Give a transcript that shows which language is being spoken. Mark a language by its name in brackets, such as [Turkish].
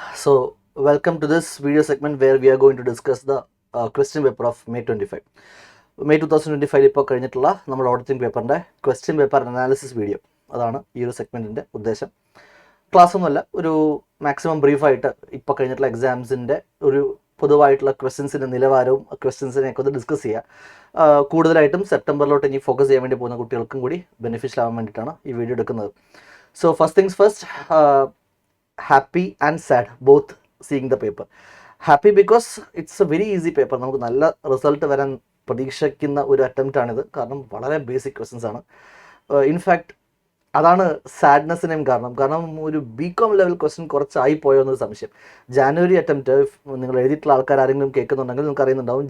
[English] So welcome to this video segment where we are going to discuss the question paper of May 25. [Malayalam] May 2025 ഇപ്പോൾ കഴിഞ്ഞിട്ടുള്ള നമ്മുടെ auditing പേപ്പറിൻ്റെ question paper analysis video അതാണ് ഈ ഒരു സെഗ്മെൻറ്റിൻ്റെ ഉദ്ദേശം. ക്ലാസ് ഒന്നുമല്ല, ഒരു മാക്സിമം ബ്രീഫായിട്ട് ഇപ്പോൾ കഴിഞ്ഞിട്ടുള്ള എക്സാംസിൻ്റെ ഒരു പൊതുവായിട്ടുള്ള ക്വസ്റ്റ്യൻസിൻ്റെ നിലവാരവും ക്വസ്റ്റ്യൻസിനെയൊക്കെ ഒന്ന് ഡിസ്കസ് ചെയ്യുക. കൂടുതലായിട്ടും സെപ്റ്റംബറിലോട്ട് ഇനി ഫോക്കസ് ചെയ്യാൻ വേണ്ടി പോകുന്ന കുട്ടികൾക്കും കൂടി ബെനിഫിഷ്യൽ ആവാൻ വേണ്ടിയിട്ടാണ് ഈ വീഡിയോ എടുക്കുന്നത്. [English] So first things first, happy and sad both seeing the paper. Happy because it's a very easy paper. [Malayalam] നമുക്ക് നല്ല റിസൾട്ട് വരാൻ പ്രതീക്ഷിക്കുന്ന ഒരു അറ്റംപ്റ്റ് ആണിത്. കാരണം വളരെ ബേസിക് ക്വസ്റ്റ്യൻസ് ആണ്. ഇൻഫാക്ട് അതാണ് സാഡ്നെസ്സിനും കാരണം ഒരു BCom ലെവൽ ക്വസ്റ്റ്യൻ കുറച്ചായി പോയോ എന്നൊരു സംശയം. ജാനുവരി അറ്റംപ്റ്റ് നിങ്ങൾ എഴുതിയിട്ടുള്ള ആൾക്കാർ ആരെങ്കിലും കേൾക്കുന്നുണ്ടെങ്കിൽ നിങ്ങൾക്ക് അറിയുന്നുണ്ടാവും.